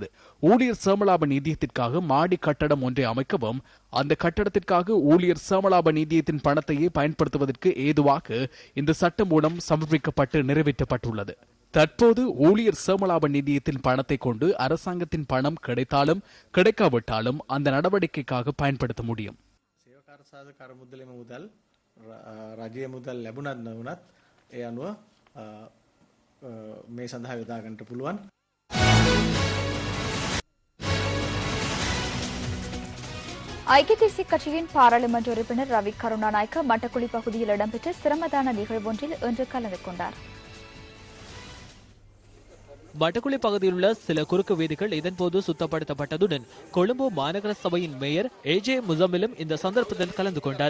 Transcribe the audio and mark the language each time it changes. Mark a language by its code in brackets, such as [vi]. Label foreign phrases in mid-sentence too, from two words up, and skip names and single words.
[ta] ஊழியர் சேமலாப நிதியத்திற்காக மாடி கட்டடம் ஒன்றை அமைக்கவும் அந்த கட்டடத்திற்காக ஊழியர் சேமலாப நிதியத்தின் பணத்தையே பயன்படுத்துவதற்கு ஏதுவாக இந்த சட்டம் மூலம் சமர்ப்பிக்கப்பட்டு நிறைவேற்றப்பட்டுள்ளது. தற்போது ஊழியர் சேமலாப நிதியத்தின் பணத்தை கொண்டு அரசாங்கத்தின் பணம் கிடைத்தாலும் கிடைக்காவிட்டாலும் அந்த நடவடிக்கைக்காக பயன்படுத்த முடியும். [si] මේ සඳහා යොදා ගන්නට පුළුවන්. [ta] ஐக்கிய தேசிய கட்சியின் பாராளுமன்ற உறுப்பினர் ரவி கருணாநாயக்க மட்டக்குழி பகுதியில் இடம்பெற்ற சிரமதான நிகழ்வொன்றில் இன்று கலந்து கொண்டார். மட்டக்குழி பகுதியில் உள்ள சில குறுக்கு வீதிகள் இதன்போது சுத்தப்படுத்தப்பட்டதுடன் கொழும்பு மாநகர சபையின் மேயர் ஏஜே முசமிலும் இந்த சந்தர்ப்பத்தில் கலந்து கொண்டார்.